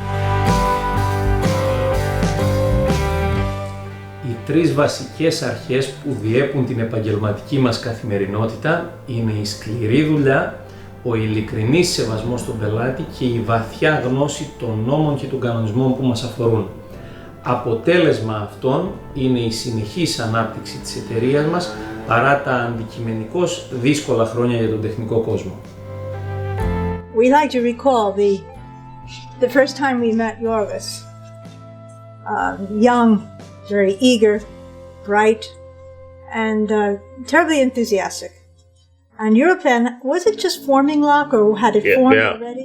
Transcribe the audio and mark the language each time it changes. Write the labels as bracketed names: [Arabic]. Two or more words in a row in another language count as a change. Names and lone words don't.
[Greek] Οι 3 βασικές αρχές που διέπουν την επαγγελματική μας καθημερινότητα είναι η σκληρή δουλειά, ο ειλικρινής σεβασμός στον πελάτη και η βαθιά γνώση των νόμων και των κανονισμών που μας αφορούν. Αποτέλεσμα αυτών είναι η συνεχής ανάπτυξη της εταιρείας μας παρά τα αντικειμενικώς δύσκολα χρόνια για τον τεχνικό κόσμο. [English] We like to recall the first time we met Jorgos. Young, very eager, bright, and terribly enthusiastic. And Europlan, was it just forming lock or had it formed already?